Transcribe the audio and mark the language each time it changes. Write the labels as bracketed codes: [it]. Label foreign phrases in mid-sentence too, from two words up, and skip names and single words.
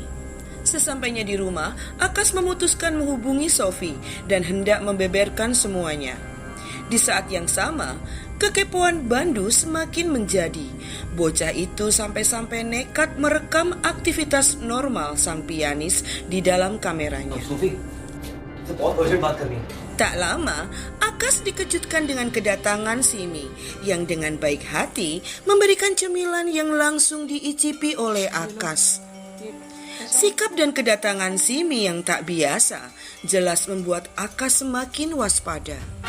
[id] Sesampainya di rumah, Akas memutuskan menghubungi Sophie dan hendak membeberkan semuanya. Di saat yang sama, kekepoan Bandu semakin menjadi. Bocah itu sampai-sampai nekat merekam aktivitas normal sang pianis di dalam kameranya. [hi] सोफी, मुझे बहुत अर्जेंट बात करनी है. [id] Tak lama, Akas dikejutkan dengan kedatangan Simi yang dengan baik hati memberikan cemilan yang langsung diicipi oleh Akas. Sikap dan kedatangan Simi yang tak biasa jelas membuat Akas semakin waspada.